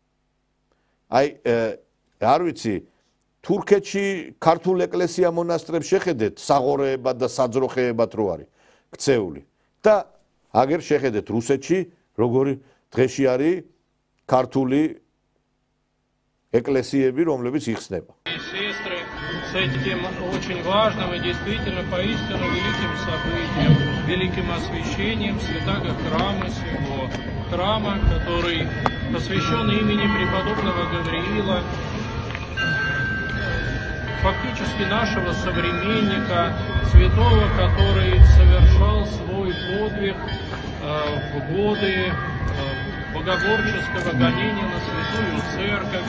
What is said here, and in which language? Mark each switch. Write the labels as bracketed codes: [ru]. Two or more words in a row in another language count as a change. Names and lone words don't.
[ka] აი არ ვიცი თურქეთში ქართულ ეკლესია მონასტრებს შეხედეთ საღორეებად და საძროხეებად რო არის ქცეული და აგერ შეხედეთ რუსეთში როგორი დღეში არის ქართული ეკლესიები რომლებიც იხსნება. [ru] С этим очень важным и действительно поистину великим событием, великим освящением святаго храма сего, храма, который посвящен имени преподобного Гавриила, фактически нашего современника, святого, который совершал свой подвиг в годы богоборческого гонения на Святую Церковь,